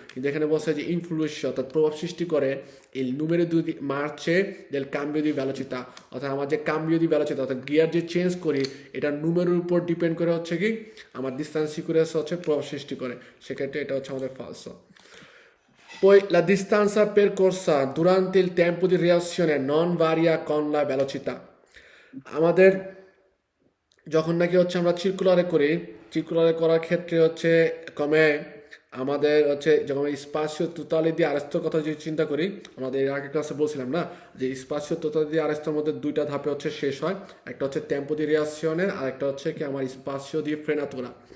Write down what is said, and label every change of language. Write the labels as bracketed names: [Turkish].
[Bangla] কিন্তু এখানে বলছে যে ইনফ্লুয়েন্স অর্থাৎ প্রভাব সৃষ্টি করে এই নুমেরো দি মার্চে দেল কাম্বিও দি ভেলোসিটি, অর্থাৎ আমার যে কাম্বিও দি ভেলোসিটি অর্থাৎ গিয়ার যে চেঞ্জ করি এটা নুমেরোর উপর ডিপেন্ড করে হচ্ছে কি আমার ডিস্টেন্স সিকুরেন্সা হচ্ছে প্রভাব সৃষ্টি করে, সেক্ষেত্রে এটা হচ্ছে আমাদের ফালসো। [Italian] Poi la distanza percorsa durante il tempo di reazione non varia con la velocità. [Bangla] আমাদের যখন নাকি হচ্ছে আমরা সার্কুলারে করি, সার্কুলারে করার ক্ষেত্রে হচ্ছে কমে আমাদের হচ্ছে যখন স্পাসিও টোটালি দিয়ে আরেস্তর কথা যদি চিন্তা করি, আমাদের এর আগের ক্লাসে বলছিলাম না যে স্পাসিও টোটালি দিয়ে আরেস্তর মধ্যে দুইটা ধাপে হচ্ছে শেষ হয়, একটা হচ্ছে টেম্পো দি রিয়াকশনে আর একটা হচ্ছে কি আমার স্পাসিও দি ফ্রেনাতুরা।